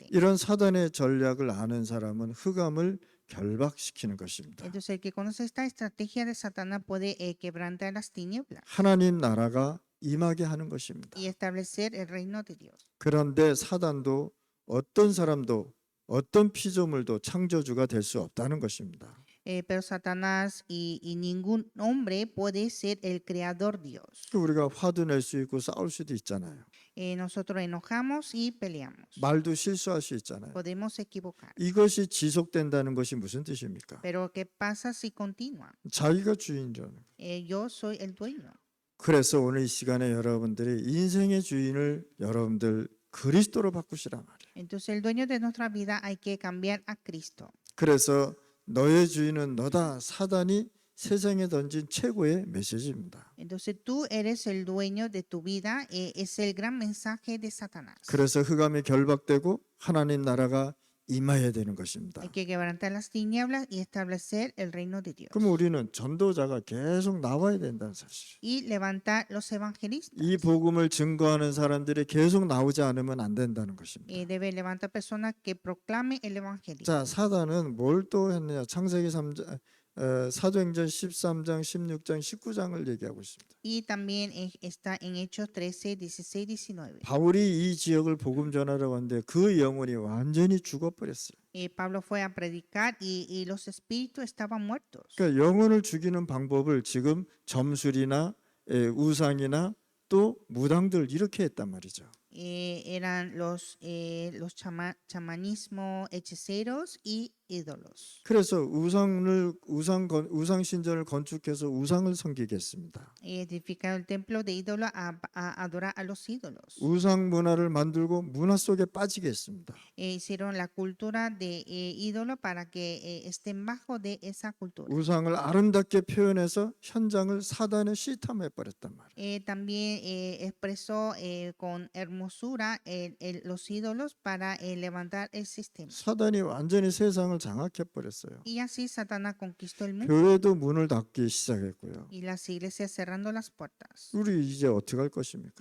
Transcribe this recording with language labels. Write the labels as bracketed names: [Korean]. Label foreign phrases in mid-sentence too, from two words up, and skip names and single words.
[Korean] 이런 사단의 전략을 아는 사람은 흑암을 결박시키는 것입니다. [Spanish] Entonces el que conoce esta estrategia de Satanás puede quebrantar las tinieblas [Korean] 하나님 나라가 임하게 하는 것입니다. [Spanish] y establecer el reino de Dios. [Korean] 그런데 사단도 어떤 사람도 어떤 피조물도 창조주가 될 수 없다는 것입니다. [Spanish] Pero Satanás y ningún hombre puede ser el creador Dios. [Korean] 우리가 화도 낼 수 있고 싸울 수도 있잖아요. [Spanish] Nosotros enojamos y peleamos. [Korean] 말도 실수할 수 있잖아요. [Spanish] Podemos equivocar. [Korean] 이것이 지속된다는 것이 무슨 뜻입니까? [Spanish] Pero ¿qué pasa si continúa? [Korean] 자기가 주인이라는 거예요. [Spanish] Yo soy el dueño. [Korean] 그래서 오늘 이 시간에 여러분들이 인생의 주인을 여러분들 그리스도로 바꾸시란 말이에요. [Spanish] Entonces el dueño de nuestra vida hay que cambiar a Cristo. [Korean] 그래서 너의 주인은 너다. 사단이 세상에 던진 최고의 메시지입니다. [Spanish] Entonces tú eres el dueño de tu vida. Es el gran mensaje de Satanás. [Korean] 그래서 흑암이 결박되고 하나님 나라가 임해야 되는 것입니다. [Spanish] Hay que quebrantar las tinieblas y establecer el reino de Dios. [Korean] 그럼 우리는 전도자가 계속 나와야 된다는 사실. [Spanish] Y levantar los evangelistas. [Korean] 이 복음을 증거하는 사람들이 계속 나오지 않으면 안 된다는 것입니다. [Spanish] Debe levantar personas que proclamen el evangelio. [Korean] 자, 사단은 뭘 또 했느냐? 창세기 3장, 사도행전 13장, 16장, 19장을 얘기하고 있습니다. [Spanish] Y también está en Hechos 13, 16, 19. [Korean] 바울이 이 지역을 복음 전하려고 하는데 그 영혼이 완전히 죽어버렸어요. [Spanish] Pablo fue a predicar y los espíritus estaban muertos. [Korean] 그러니까 영혼을 죽이는 방법을 지금 점술이나 우상이나 또 무당들 이렇게 했단 말이죠. [Spanish] eran los chamanismo, hechiceros y ídolos. [Korean] 그래서 우상 신전을 건축해서 우상을 섬기게 했습니다. [Spanish] Edificaron el templo de ídolo a adorar a los ídolos. [Korean] 우상 문화를 만들고 문화 속에 빠지게 했습니다. [Spanish] Hicieron la cultura de ídolo para que estén bajo de esa cultura. [Korean] 우상을 아름답게 표현해서 현장을 사단의 시탐해 버렸단 말이에요. [Spanish] También expresó con hermosura los ídolos para levantar el sistema. [Korean] 사단이 완전히 세상을 장악해 버렸어요. [Spanish] Y así Satanás conquistó el mundo [Korean] 교회도 문을 닫기 시작했고요. [Spanish] y las iglesias cerrando las puertas. [Korean] 우리 이제 어떻게 할 것입니까?